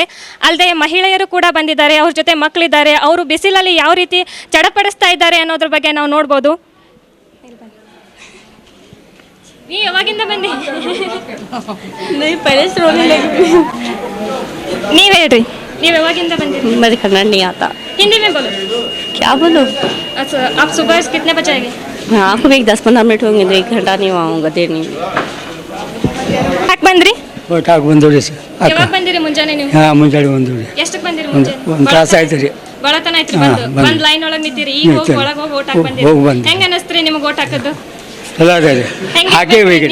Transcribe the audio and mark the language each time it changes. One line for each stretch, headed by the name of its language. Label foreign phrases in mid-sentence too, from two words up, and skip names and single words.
Kannada: ಅಲ್ಲದೆ ಮಹಿಳೆಯರು ಕೂಡ ಬಂದಿದ್ದಾರೆ, ಅವ್ರ ಜೊತೆ ಮಕ್ಕಳಿದ್ದಾರೆ. ಅವರು ಬಿಸಿಲಲ್ಲಿ ಯಾವ ರೀತಿ ಚಡಪಡಿಸ್ತಾ ಇದ್ದಾರೆ ಅನ್ನೋದ್ರ ಬಗ್ಗೆ ನಾವು ನೋಡ್ಬೋದು. ನೀ ಯಾವಾಗಿಂದ ಬಂದಿ? ನೀವ್ ಹೇಳ್ರಿ, ನೀವ್ ಯಾವಾಗಿಂದ ಬಂದಿರಿ?
Hindi: मुझे करना नहीं आता। हिंदी में बोलो। क्या बोलो? अच्छा, आप सुबह कितने बजे आएंगे? हाँ, आपको भी 10-15 मिनट होंगे, 1 घंटा नहीं आऊँगा, देर नहीं।
Kannada: ಯಾಕೆ ಬಂದ್ರಿ? ಓಟಾಕ್ ಬಂದೋಡಿ ಸರ್. ಯಾವಾಗ ಬಂದಿರಿ? ಮುಂಜಾನೆ ನೀವು? ಹಾಂ, ಮುಂಜಾನೆ ಬಂದೋಡಿ. ಎಷ್ಟಕ್ಕೆ ಬಂದಿರಿ? ಮುಂಜಾನೆ ಒಂದು ತಾಸು ಆಯ್ತು ರೀ. ಬಳತನ ಆಯ್ತು ಬಂದು. ಒಂದು ಲೈನ್ ಒಳಗೆ ನಿಂತಿರಿ. ಈಗ ಹೋಗಿ ಒಳಗೆ ಹೋಗಿ ಓಟ್ ಹಾಕಿ ಬಂದಿರಿ. ಹೆಂಗ ಅನಿಸ್ತ್ರಿ ನಿಮಗೆ ಓಟ್ ಹಾಕೋದು? ಚಲೋ ಅದ ರೀ. ಹಾಕೇ ಬೇಕ್ರಿ.